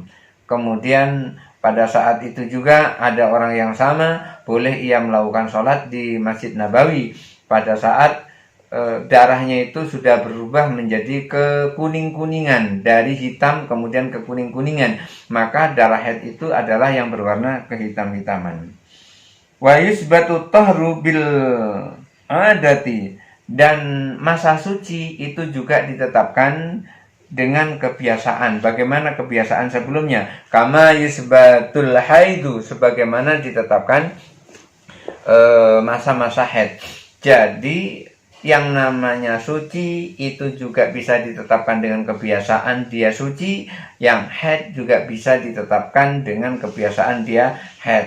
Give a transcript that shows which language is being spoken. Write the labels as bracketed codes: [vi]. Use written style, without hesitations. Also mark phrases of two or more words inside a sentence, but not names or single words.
[id] Kemudian pada saat itu juga ada orang yang sama, boleh ia melakukan sholat di Masjid Nabawi pada saat darahnya itu sudah berubah menjadi kekuning-kuningan, dari hitam kemudian ke kuning-kuningan, maka darah haid itu adalah yang berwarna kehitam-hitaman. [ar] ويثبت الطهر بالعادة, [id] dan masa suci itu juga ditetapkan dengan kebiasaan. Bagaimana kebiasaan sebelumnya? [ar] كما يثبت الحيض, [id] sebagaimana ditetapkan masa-masa haid. Jadi yang namanya suci itu juga bisa ditetapkan dengan kebiasaan dia suci, yang haid juga bisa ditetapkan dengan kebiasaan dia haid.